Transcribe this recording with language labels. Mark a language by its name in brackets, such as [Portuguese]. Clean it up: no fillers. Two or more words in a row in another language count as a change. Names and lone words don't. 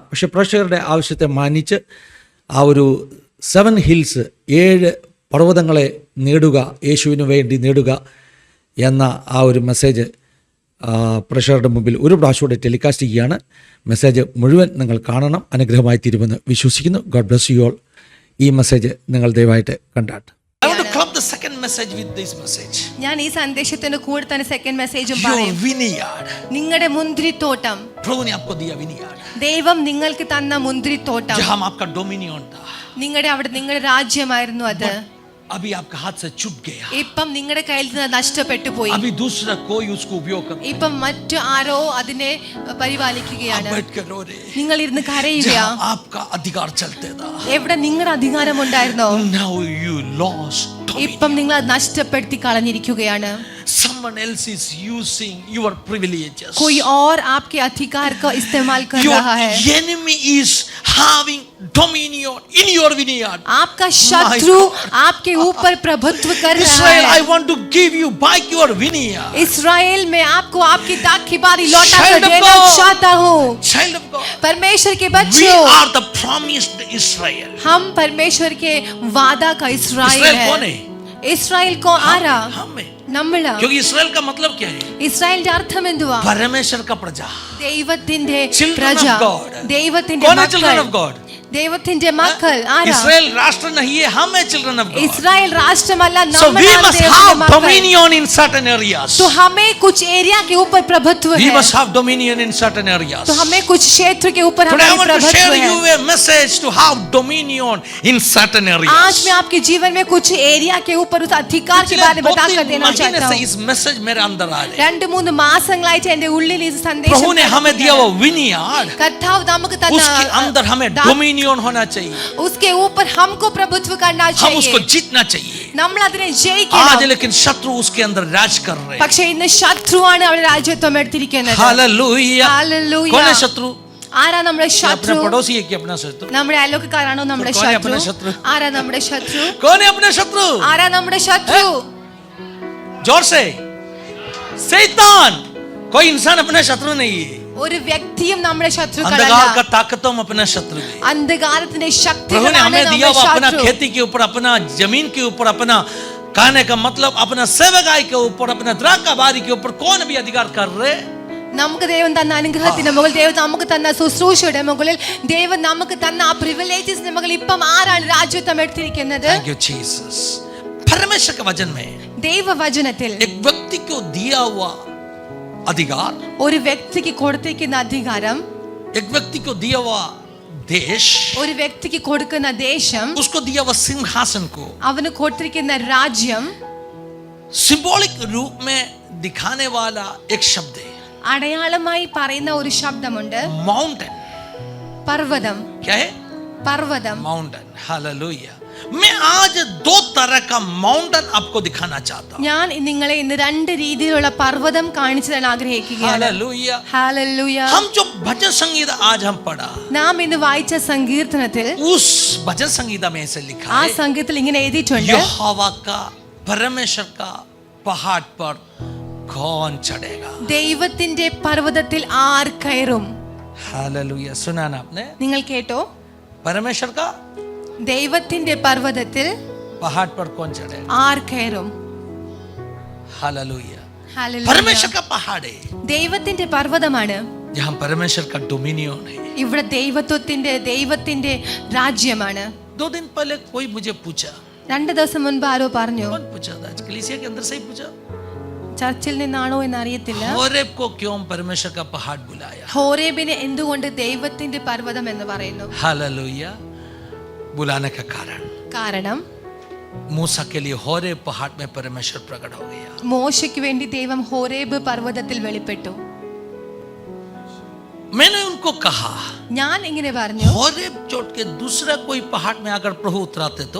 [Malayalam] പക്ഷേ പ്രേക്ഷകരുടെ ആവശ്യത്തെ മാനിച്ച് ആ ഒരു 7 ഹിൽസ്, 7 പർവ്വതങ്ങളെ നേടുക, യേശുവിന് വേണ്ടി നേടുക എന്ന ആ ഒരു മെസ്സേജ് പ്രേക്ഷകരുടെ മുമ്പിൽ ഒരു പ്രാവശ്യം ടെലികാസ്റ്റ് ചെയ്യുകയാണ്. മെസ്സേജ് മുഴുവൻ നിങ്ങൾ കാണണം, അനുഗ്രഹമായി തീരുമെന്ന് വിശ്വസിക്കുന്നു. [English] God bless you all. [Malayalam] ഈ മെസ്സേജ് നിങ്ങൾ ദയവായിട്ട് കണ്ടാട്ട്. [English] I want to club the second message with this message. [Malayalam] ഞാൻ ഈ സന്ദേശത്തിന്റെ കൂടെ തന്നെ സെക്കൻഡ് മെസ്സേജും [English] Your [Malayalam] പറയും. [English] vineyard. [Malayalam] നിങ്ങളുടെ മുന്തിരിത്തോട്ടം, [Hindi] प्रभु ने आपको दिया vineyard. [Malayalam] ദൈവം നിങ്ങൾക്ക് തന്ന മുന്തിരിത്തോട്ടം, [Hindi] जहां आपका डोमिनियन था, [Malayalam] നിങ്ങളുടെ രാജ്യമായിരുന്നു അത്. [Hindi] अभी आपका हाथ से छूट गया. [Malayalam] ഇപ്പം നിങ്ങളുടെ കയ്യിൽ നിന്ന് നഷ്ടപ്പെട്ടു പോയി. [Hindi] अभी दूसरा कोई उसको उपयोग करता है. [Malayalam] ഇപ്പം മറ്റു ആരോ അതിനെ പരിപാലിക്കുകയാണ്. [Hindi] आप बैठ कर रो रहे. [Malayalam] നിങ്ങൾ ഇരുന്ന് കരയുക. [Hindi] जहां आपका अधिकार चलते था, [Malayalam] എവിടെ നിങ്ങളുടെ അധികാരം ഉണ്ടായിരുന്നോ, [English] now you lost. [Malayalam] ഇപ്പം നിങ്ങൾ അത് നഷ്ടപ്പെടുത്തി കളഞ്ഞിരിക്കുകയാണ്. [English] Someone else is using your privileges. [Hindi] कोई और आपके अधिकार का इस्तेमाल कर रहा है. [English] Your enemy is having dominion in your vineyard. [Hindi] आपका शत्रु आपके ऊपर प्रभुत्व कर रहा Israel, है. [English] I want to give you back your vineyard. [Hindi] इस्राएल में आपको आपकी दाख की बारी लौटा कर [English] Child of [Hindi] देना [English] God. [Hindi] चाहता हूँ. [English] Child of God, [Hindi] परमेश्वर के [English] we [Hindi] बच्चों, [English] are the promised Israel. [Hindi] हम परमेश्वर के वादा का इस्राएल इस्राएल कौन है. है? इस्राएल को आरा हम है. [Malayalam] നമ്മള. [Hindi] क्योंकि इस्राएल का मतलब क्या है? [Malayalam] ഇസ്രായേലിന്റെ അർത്ഥം എന്തുവാ? [Hindi] परमेश्वर का प्रजा. [Malayalam] ദൈവത്തിന്റെ [English] Children [Malayalam] പ്രജ, [English] of God. [Malayalam] ദൈവത്തിന്റെ [Hindi] कौन है [English] children of [Malayalam] മക്കൾ, [English] God? [Malayalam] ദൈവത്തിന്റെ മക്കൾ ആരാ? [Hindi] इस्राएल राष्ट्र नहीं है, हम है [English] children of God. [Malayalam] ഇസ്രായേൽ രാഷ്ട്രമല്ല, [English] So we [Malayalam] നമ്മളാണ് [English] must [Malayalam] ദൈവത്തിന്റെ [English] have [Malayalam] മക്കൾ. [English] dominion in certain areas. [Hindi] तो हमें कुछ एरिया के ऊपर प्रभुत्व [English] We [Hindi] है. [English] must have dominion in certain areas. [Hindi] तो हमें कुछ क्षेत्र के ऊपर [English] Today I [Hindi] हमारी [English] want to [Hindi] प्रभुत्व [English] share you [Hindi] है. [English] a message to have dominion in certain areas. [Hindi] आज मैं आपके जीवन में कुछ एरिया के ऊपर उस अधिकार के बारे में बताकर देना चाहता से हूँ. इस मैसेज मेरे अंदर आ रहे. [Malayalam] 2-3 മാസങ്ങളായിട്ട് എന്റെ ഉള്ളിൽ ഈ സന്ദേശം [Hindi] प्रभु ने हमें दिया वो vineyard. [Malayalam] കർത്താവ് നമുക്ക് [Hindi] उसके अंदर हमें [Malayalam] തന്ന [Hindi] dominion होना चाहिए. उसके ऊपर हमको प्रभुत्व करना हम उसको चाहिए. जीतना चाहिए. [Malayalam] നമ്മൾ അതിനെ [Hindi] आज [Malayalam] ജയിക്കണം. [Hindi] लेकिन शत्रु उसके अंदर राज कर रहे हैं. [Malayalam] പക്ഷേ ഇന്ന് ശത്രുവാണ് അവരുടെ രാജ്യത്വം എടുത്തിരിക്കുന്നത്. [Hindi] हालेलुया. हालेलुया. कौन है शत्रु? [Malayalam] ആരാ നമ്മുടെ [Hindi] ये अपना [Malayalam] ശത്രു? [Hindi] पड़ोसी है कि अपना शत्रु? [Malayalam] നമ്മുടെ അയൽവക്കക്കാരാണോ നമ്മുടെ [Hindi] कौन है अपना [Malayalam] ശത്രു? [Hindi] शत्रु? [Malayalam] ആരാ നമ്മുടെ ശത്രു? [Hindi] कौन है अपना शत्रु? [Malayalam] ആരാ നമ്മുടെ ശത്രു? [Hindi] जोर से. शैतान. कोई इंसान अपना शत्रु नहीं है. [Malayalam] ഒരു വ്യക്തിയും നമ്മുടെ [Hindi] अंधकार [Malayalam] ശത്രുക്കളല്ല. [Hindi] का ताकतों में अपना शत्रु है. [Malayalam] അന്ധകാരത്തിന്റെ [Hindi] प्रभु ने [Malayalam] ശക്തികളാണ് [Hindi] हमें दिया [Malayalam] നമ്മുടെ [Hindi] वो अपना [Malayalam] ശത്രു. [Hindi] खेती के ऊपर, अपना जमीन के ऊपर, अपना कहने का मतलब अपना सेवकाई के ऊपर, अपना द्राक्षा बारी के ऊपर कौन भी अधिकार कर रहे? [Malayalam] നമുക്ക് ദൈവം തന്ന അനുഗ്രഹത്തിന്റെ മുകളിൽ, ദൈവം നമുക്ക് തന്ന ശുശ്രൂഷയുടെ മുകളിൽ, ദൈവം നമുക്ക് തന്ന ആ പ്രിവിലേജസിന്റെ മുകളിൽ ഇപ്പം ആരാണ് രാജ്യത്വം എടുത്തിരിക്കുന്നത്? [English] Thank you Jesus. [Hindi] परमेश्वर के वचन में [Malayalam] ദൈവവചനത്തിൽ [Hindi] एक व्यक्ति को दिया हुआ अधिकार, [Malayalam] ഒരു വ്യക്തിക്ക് കൊടുത്തിരിക്കുന്ന അധികാരം, [Hindi] एक व्यक्ति को दिया हुआ देश, [Malayalam] ഒരു വ്യക്തിക്ക് കൊടുക്കുന്ന ദേശം, [Hindi] उसको दिया हुआ सिंहासन को [Malayalam] അവന് കൊടുത്തിരിക്കുന്ന രാജ്യം [Hindi] सिंबॉलिक रूप में दिखाने वाला एक शब्द है. [Malayalam] അടയാളമായി പറയുന്ന ഒരു ശബ്ദമുണ്ട്. [Hindi] माउंटेन. [Malayalam] പർവ്വതം. [Hindi] क्या है? [Malayalam] പർവ്വതം. [Hindi] माउंटेन. हालेलुया. मैं आज दो तरह का माउंटेन आपको दिखाना चाहता हूँ. [Malayalam] ഞാൻ നിങ്ങളെ ഇന്ന് രണ്ട് രീതിയിലുള്ള പർവ്വതം കാണിച്ചു തരാൻ ആഗ്രഹിക്കുകയാണ്. [Hindi] हालेलुया. [Malayalam] ഹല്ലേലൂയ. [Hindi] हम जो भजन संगीत आज हम पढ़ा, [Malayalam] നാം ഇന്ന് വായിച്ച സങ്കീർത്തനത്തിൽ [Hindi] उस भजन संगीता में ऐसे लिखा [Malayalam] ആ [Hindi] है, [Malayalam] സംഗീതത്തിൽ ഇങ്ങനെ എഴുതിയിട്ടുണ്ട്, [Hindi] यहोवा का परमेश्वर का पहाड़ पर कौन चढ़ेगा. [Malayalam] ദൈവത്തിന്റെ പർവ്വതത്തിൽ ആർ കയറും. [Hindi] हालेलुया. सुना ना आपने? [Malayalam] നിങ്ങൾ കേട്ടോ? [Hindi] परमेश्वर का [Malayalam] ദൈവത്തിന്റെ പർവ്വതത്തിൽ [Hindi] पहाड़ पर कौन चढ़ेगा. [Malayalam] ആർ കയറും. [Hindi] हालेलुया. [Malayalam] ഹല്ലേലൂയ. [Hindi] परमेश्वर का पहाड़ है, [Malayalam] ദൈവത്തിന്റെ പർവ്വതമാണ്. [Hindi] जहाँ परमेश्वर का डोमिनियन है. [Malayalam] ഇവിടെ ദൈവത്തിന്റെ രാജ്യമാണ്. [Hindi] 2 दिन पहले कोई मुझे पूछा, [Malayalam] 2 ദിവസം മുൻപ് ആരോ പറഞ്ഞു, [Hindi] कौन पूछा था, कलीसिया के अंदर से ही पूछा, [Malayalam] ചർച്ചിൽ നിന്നാണോ എന്ന് അറിയത്തില്ല, [Hindi] होरेब को क्यों परमेश्वर का पहाड़ बुलाया. [Malayalam] ഹോരേബിനെ എന്തുകൊണ്ട് ദൈവത്തിന്റെ പർവ്വതം എന്ന് പറയുന്നു? [Hindi] हालेलुया. बुलाने का [Malayalam] കാരണം [Hindi] मूसा के लिए होरेब पहाड़ में परमेश्वर प्रकट हो गया. [Malayalam] മോശയ്ക്ക് വേണ്ടി ദൈവം ഹോരേബ് പർവ്വതത്തിൽ വെളിപ്പെട്ടു. [Hindi] मैंने उनको कहा, [Malayalam] ഞാൻ ഇങ്ങനെ പറഞ്ഞു, [Hindi] होरेब छोड़ के दूसरा कोई पहाड़ में अगर प्रभु उतराते तो